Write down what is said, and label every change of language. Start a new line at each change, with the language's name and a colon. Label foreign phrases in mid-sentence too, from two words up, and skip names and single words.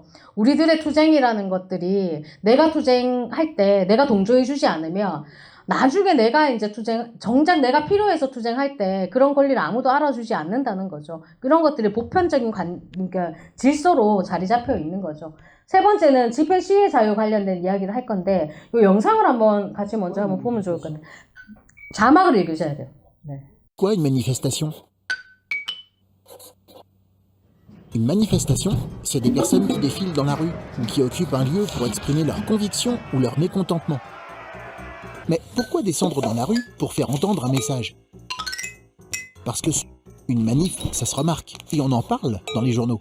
Korean: 우리들의 투쟁이라는 것들이 내가 투쟁할 때 내가 동조해주지 않으면 나중에 내가 이제 정작 내가 필요해서 투쟁할 때 그런 권리를 아무도 알아주지 않는다는 거죠. 그런 것들이 보편적인 그러니까 질서로 자리 잡혀 있는 거죠. 세 번째는 집회 시위 자유 관련된 이야기를 할 건데, 이 영상을 한번 같이 먼저 한번 보면 좋을 것 같아요. 자막을 읽으셔야 돼요. 네.
French: Quoi une manifestation? Une manifestation, c'est des personnes qui défilent dans la rue ou qui occupent un lieu pour exprimer leurs convictions ou leur mécontentement. Mais pourquoi descendre dans la rue pour faire entendre un message? Parce que une manif, ça se remarque, et on en parle dans les journaux.